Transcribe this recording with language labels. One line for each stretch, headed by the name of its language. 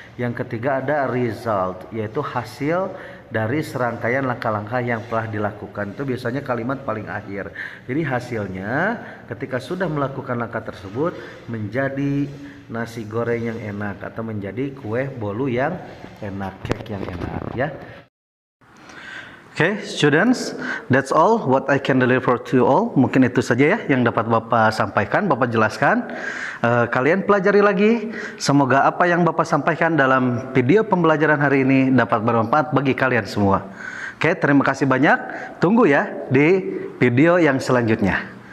Indonesian: Yang ketiga ada result, yaitu hasil dari serangkaian langkah-langkah yang telah dilakukan. Itu biasanya kalimat paling akhir. Jadi hasilnya ketika sudah melakukan langkah tersebut menjadi nasi goreng yang enak atau menjadi kue bolu yang enak, cake yang enak ya.
English: Okay, students, that's all what I can deliver to you all.
Indonesian: Mungkin itu saja ya yang dapat Bapak sampaikan, Bapak jelaskan. Kalian pelajari lagi. Semoga apa yang Bapak sampaikan dalam video pembelajaran hari ini dapat bermanfaat bagi kalian semua. Oke, terima kasih banyak. Tunggu ya di video yang selanjutnya.